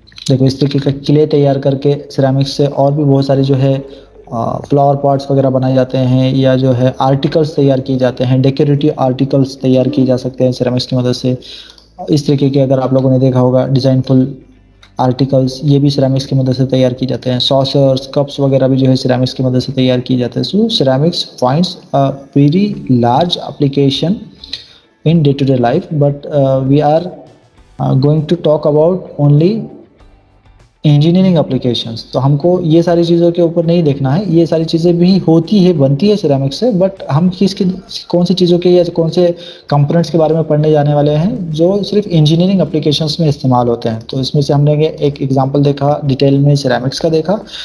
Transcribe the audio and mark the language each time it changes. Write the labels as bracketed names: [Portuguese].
[Hindi] देखो इस तरीके का क्ले तैयार करके सिरेमिक्स से और भी बहुत सारे जो है फ्लावर पॉट्स वगैरह बनाए जाते हैं, या जो है आर्टिकल्स तैयार किए जाते हैं, डेकोरेटिव आर्टिकल्स तैयार किए जा सकते हैं सिरेमिक्स की मदद से। इस तरीके के अगर आप लोगों ने देखा होगा डिज़ाइनफुल आर्टिकल्स, ये भी सिरेमिक्स की मदद से तैयार किए जाते हैं। सॉसर्स, कप्स वगैरह भी जो है सिरेमिक्स की मदद से तैयार किए जाते हैं। [English] So ceramics finds a very large application in day-to-day life, but we are going to talk about only engineering applications. [Hindi] तो हमको ये सारी चीज़ों के ऊपर नहीं देखना है, ये सारी चीज़ें भी होती है, बनती है सिरेमिक्स से, बट हम किसकी कौन सी चीज़ों के या कौन से कंपोनेंट्स के बारे में पढ़ने जाने वाले हैं जो सिर्फ इंजीनियरिंग एप्लीकेशंस में इस्तेमाल होते हैं। तो इसमें से हमने एक एग्जांपल देखा डिटेल में सिरेमिक्स का देखा।